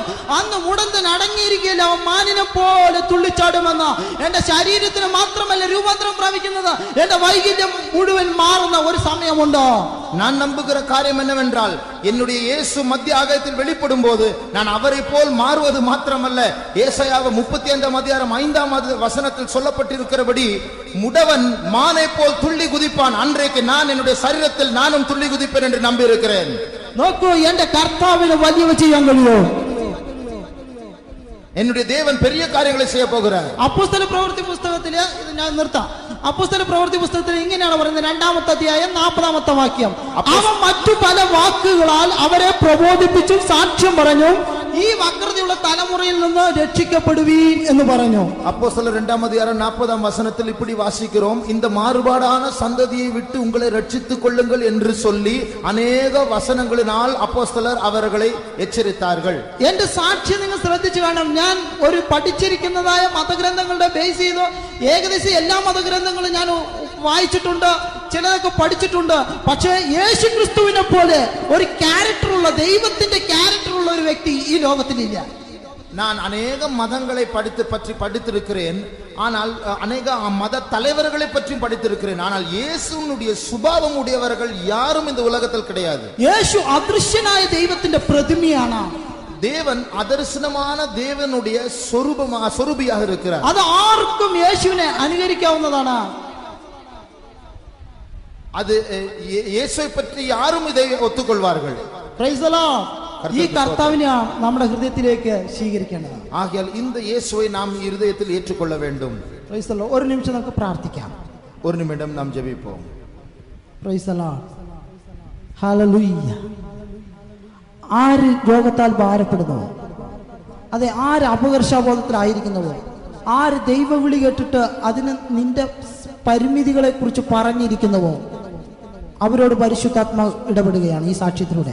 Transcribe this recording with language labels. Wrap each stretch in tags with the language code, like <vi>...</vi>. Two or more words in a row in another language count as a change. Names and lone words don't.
<ml>അന്ന് മുടന്തൻ അടങ്ങിയിരിക്കുകയില്ല, അവൻ മാനിനെ പോലെ തുള്ളിച്ചാടുമെന്ന്. എന്റെ ശരീരത്തിന് മാത്രമല്ല രൂപാന്തരം പ്രാപിക്കുന്നത്, എന്റെ വൈകല്യം മുഴുവൻ മാറുന്ന ഒരു സമയമുണ്ട്.</ml> <ta>நான் நம்புகிற காரியம் என்னவென்றால், என்னுடைய இயேசு மத்திய ஆகாயத்தில் வெளிப்படும் போது நான் அவரை போல் மாறுவது மாத்திரமல்ல, ஏசாயா 35-ாம் வசனத்தில் சொல்லப்பட்டிருக்கிறபடி முடவன் மானை போல் துள்ளி குதிப்பான். அன்றைக்கு நான் என்னுடைய சரீரத்தில் நானும் துள்ளி குதிப்பேன் என்று நம்பி இருக்கிறேன்.</ta> <ml>നോക്കൂ, എന്റെ കർത്താവിന് വലിയ ചെയ്യാൻ കഴിയുമോ?</ml> <ta>என்னுடைய தேவன் பெரிய காரியங்களை செய்ய போகிறார்.</ta> <ml>അപ്പോസ്തല പ്രവൃത്തി പുസ്തകത്തില് ഇത് ഞാൻ നിർത്താം. അപ്പോസ്തല പ്രവൃത്തി പുസ്തകത്തിൽ ഇങ്ങനെയാണ് പറയുന്നത്, 2-ാമത്തെ അധ്യായം 40-ാമത്തെ വാക്യം: അവൻ മറ്റു പല വാക്കുകളാൽ അവരെ പ്രബോധിപ്പിച്ചും സാക്ഷ്യം പറഞ്ഞു, ഈ വക്രതയുള്ള തലമുറയിൽ നിന്ന് രക്ഷിക്കപ്പെടുവീൻ എന്ന് പറഞ്ഞു.</ml> <ta>அப்போஸ்தலர் 2-ாம் அதிகாரம் 40-ாம் வசனத்தில் இப்படி வாசிக்கிறோம்: இந்த மாறுபாடான சந்ததியை விட்டு உங்களை ரட்சித்துக் கொள்ளுங்கள் என்று சொல்லி அநேக வசனங்களினால் அப்போஸ்தலர் அவர்களை எச்சரித்தார்கள்.</ta> <ml>എന്റെ സാക്ഷ്യം നിങ്ങൾ ശ്രദ്ധിച്ചു കാണണം. ഞാൻ ഒരു പഠിച്ചിരിക്കുന്നതായ മതഗ്രന്ഥങ്ങളുടെ ബേസ് ചെയ്ത് ഏകദേശം എല്ലാ മതഗ്രന്ഥങ്ങളും ഞാൻ വായിച്ചിട്ടുണ്ട്, ചിലതൊക്കെ പഠിച്ചിട്ടുണ്ട്. പക്ഷേ യേശു ക്രിസ്തുവിനെ പോലെ ഒരു ക്യാരക്ടറുള്ള, ദൈവത്തിന്റെ ക്യാരക്ടറുള്ള ഒരു വ്യക്തി ഈ ലോകത്തിലില്ല.</ml> <ta>நான் அநேக மதங்களை பற்றி படித்திருக்கிறேன், ஆனால் அநேக மத தலைவர்களை பற்றி படித்திருக்கிறேன். ஆனால் இயேசுனுடைய சுபாவம் உடையவர்கள் யாரும் இந்த உலகத்தில் கிடையாது.</ta> <ml>യേശു അദൃശ്യനായ ദൈവത്തിന്റെ പ്രതിമയാണ്.</ml> <ta>தேவன் அதர்சனமான தேவனுடைய சொரூபியாக இருக்கிறார்.</ta> <ml>அது ആർക്കും യേശുവിനെ അനുകരിക്കാവുന്നതാണ്.</ml> <ta>அது இயேசுவை பற்றி யாரும் இதை ஒத்துக்கொள்வார்கள்.</ta> <en>Praise the Lord.</en> <ml>ഈ കർത്താവിനെയാണ് നമ്മുടെ ഹൃദയത്തിലേക്ക് സ്വീകരിക്കേണ്ടത്.</ml> <ta>ആകയാൽ இந்த இயேசுவை நாம் இருதயத்தில் ஏற்றுக்கொள்ள வேண்டும்.</ta> <en>Praise the Lord.</en> <ml>ഒരു നിമിഷം നമുക്ക് പ്രാർത്ഥിക്കാം.</ml> <ta>ஒரு நிமிடம் நாம் ஜெபிப்போம்.</ta> <en>Praise the Lord. Hallelujah.</en> <ml>ആര് രോഗത്താൽ ഭാരപ്പെടുന്നു, അതെ ആര് അപകർഷബോധത്തിലായിരിക്കുന്നുവോ, ആര് ദൈവവിളി കേട്ടിട്ട് അതിന് നിന്റെ പരിമിതികളെ കുറിച്ച് പറഞ്ഞിരിക്കുന്നുവോ, അവരോട് പരിശുദ്ധാത്മാവ് ഇടപെടുകയാണ് ഈ സാക്ഷ്യത്തിലൂടെ.</ml>